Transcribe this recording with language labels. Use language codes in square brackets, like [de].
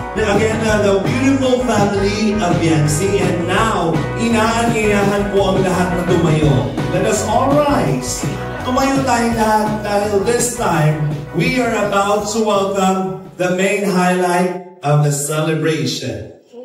[en] Again, the beautiful family of Yancy. [tl] And now, inaan-inahan po ang lahat na tumayo. [en] Let us all rise. [tl] Tumayo tayong lahat dahil [en] this time, we are about to welcome the main highlight of the celebration.